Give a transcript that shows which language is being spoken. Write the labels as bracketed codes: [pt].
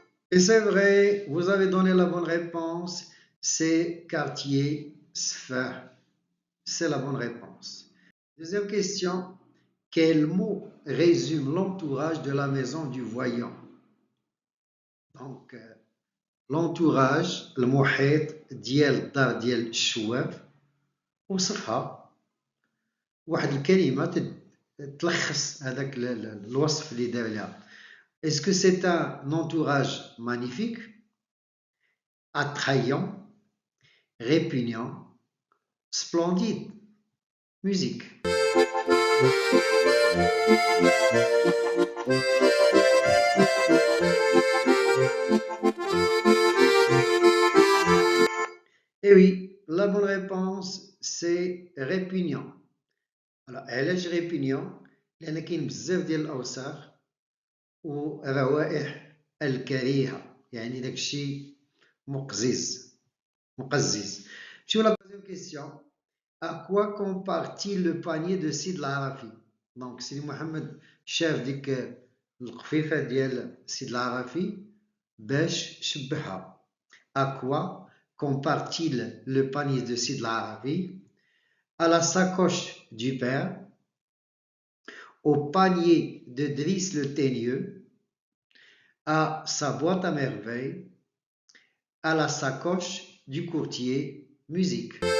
[fr] Et c'est vrai, vous avez donné la bonne réponse, c'est quartier Sfar. C'est la bonne réponse. Deuxième question, quel mot résume l'entourage de la maison du voyant? Donc, l'entourage [ar] المحيط ديال الدار ديال الشواف وصفها واحد الكلمة تلخص هذاك الوصف اللي دار لها. [fr] Est-ce que c'est un entourage magnifique, attrayant, répugnant, splendide? Musique. Et oui, la bonne réponse c'est répugnant. [ar] Alors علاش répugnant؟ لأن كاين بزاف ديال الأوساخ والروائح الكريهة، يعني داك الشيء مقزز. نمشيو لا دوزيام كيسيون. [fr] À quoi compare-t-il le panier de Sid [ar] العرفي؟ دونك سيدي محمد شاف ديك القفيفة ديال سيد العرفي باش شبهها. [fr] À quoi compare-t-il le panier de Sid العرفي؟ À la sacoche du père, au panier de Driss le Teigneux, à sa boîte à merveilles, à la sacoche du courtier. Musique.